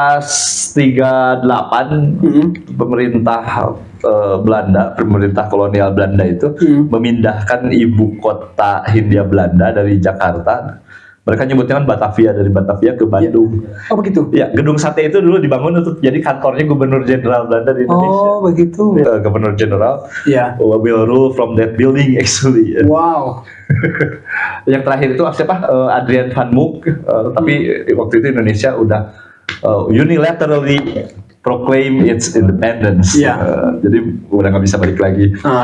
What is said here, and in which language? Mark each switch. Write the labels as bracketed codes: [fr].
[id] 1938 pemerintah Belanda, pemerintah kolonial Belanda itu memindahkan ibu kota Hindia Belanda dari Jakarta Mereka nyebutnya kan Batavia, dari Batavia ke Bandung. Oh begitu. Ya, gedung sate itu dulu dibangun untuk jadi kantornya Gubernur Jenderal Belanda di Indonesia. Oh begitu. Gubernur Jenderal Ya. [en] will rule from that building actually. Wow. [id] Yang terakhir itu siapa? Adrian Van Mook. Tapi waktu itu Indonesia udah [en] unilaterally proclaim its independence. [id] Iya. Jadi udah nggak bisa balik lagi.